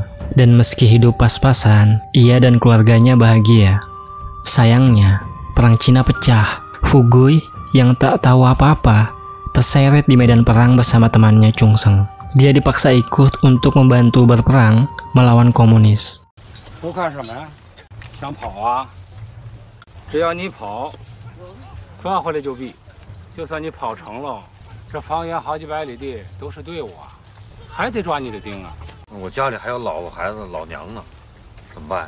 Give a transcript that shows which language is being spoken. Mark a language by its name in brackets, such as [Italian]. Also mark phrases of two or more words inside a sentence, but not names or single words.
[Indonesian] Dan meski hidup pas-pasan, ia dan keluarganya bahagia. Sayangnya, perang Cina pecah. Fugui yang tak tahu apa-apa terseret di medan perang bersama temannya Chungseng. Dia dipaksa ikut untuk membantu berperang melawan komunis. [Chinese] 都看什么呀？想跑啊？只要你跑，抓回来就毙。就算你跑成了，这方圆好几百里地都是队伍啊，还得抓你的丁啊。我家里还有老婆孩子、老娘呢，怎么办？